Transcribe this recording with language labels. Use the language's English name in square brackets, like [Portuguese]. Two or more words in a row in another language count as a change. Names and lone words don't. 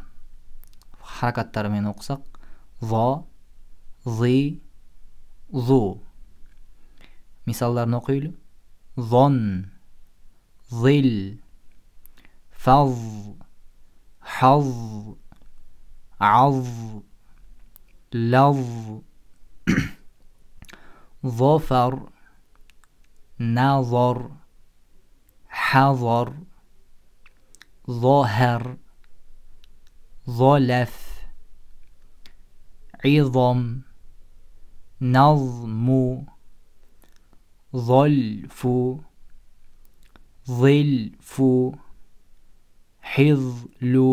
[Kyrgyz] Харакаттары менен окусак, во, зы, зу. Мисалдарын окуйлу. [Arabic] ظن ظل فظ حظ, عظ لظ ظفر نظر حضر ظهر ظلف عظم نظم ظلف ظلف حظل